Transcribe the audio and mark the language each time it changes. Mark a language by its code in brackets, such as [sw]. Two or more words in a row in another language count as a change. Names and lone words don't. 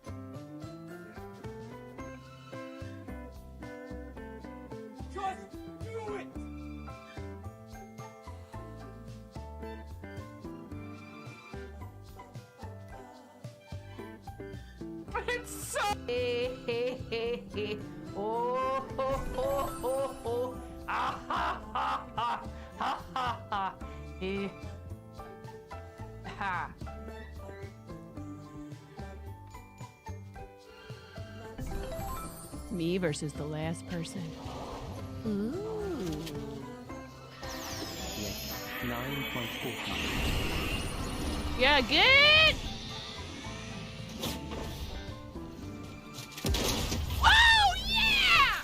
[en] Just do it! It's so. Oh, ho, ho, ho, ho. Ah, ha, ha, ha, ha, ha, ha. Ha. Me versus the last person. Ooh. 9.45. Yeah, good. Oh, yeah!